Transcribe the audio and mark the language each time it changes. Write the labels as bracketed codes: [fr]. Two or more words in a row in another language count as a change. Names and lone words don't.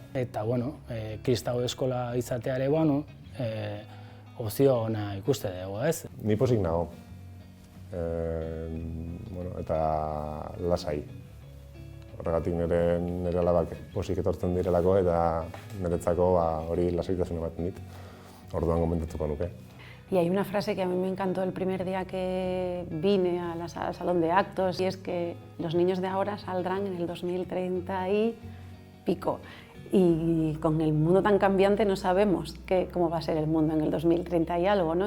[eu] Eta, kristau eskola izatea ere, opzio ona ikuste dugu, ez? Ni pozik nago, eta lasai. Horregatik nire alabak pozik etortzen direlako eta niretzako hori lasaitasuna ematen dit, orduan gomentatuko nuke. [es] Y hay una frase que a mí me encantó el primer día que vine al salón de actos, y es que los niños de ahora saldrán en el 2030 y pico. Y con el mundo tan cambiante no sabemos cómo va a ser el mundo en el 2030 y algo, ¿no?